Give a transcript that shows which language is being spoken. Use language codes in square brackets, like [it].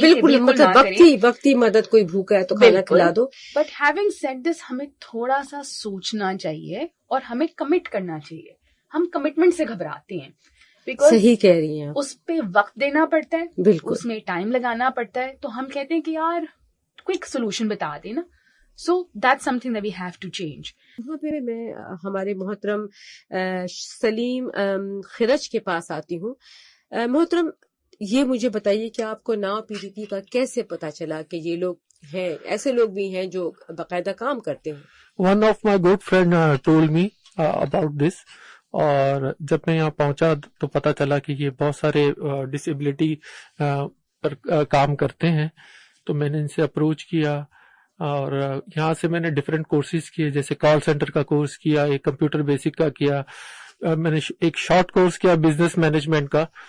[ur] بالکل مطلب وقتی مدد، کوئی بھوکا ہے تو کھانا کھلا دو. [en] But having said this [ur] ہمیں تھوڑا سا سوچنا چاہیے اور ہمیں کمٹ کرنا چاہیے. ہم کمٹمنٹ سے گھبراتے ہیں، صحیح کہہ رہی ہیں، اس پہ وقت دینا پڑتا ہے، بالکل اس میں ٹائم لگانا پڑتا ہے. تو ہم کہتے ہیں کہ یار کوئک سولوشن بتا دے نا. [en] So that's something that we have to change. [ur] وہاں پہ میں ہمارے محترم سلیم خرج کے پاس آتی ہوں. محترم، یہ مجھے بتائیے کہ آپ کو ناؤ PDP کا کیسے پتا چلا کہ یہ لوگ ہیں، ایسے لوگ بھی ہیں جو باقاعدہ کام کرتے ہیں؟ [en] One of my good friend told me about this. [ur] اور جب میں یہاں پہنچا تو پتا چلا کہ یہ بہت سارے ڈسیبلٹی پر کام کرتے ہیں. تو میں نے ان سے اپروچ کیا، اور یہاں سے میں نے ڈفرینٹ کورسز کیے، جیسے کال سینٹر کا کورس کیا، ایک کمپیوٹر بیسک کا کیا، میں نے ایک شارٹ کورس کیا بزنس مینجمنٹ کا.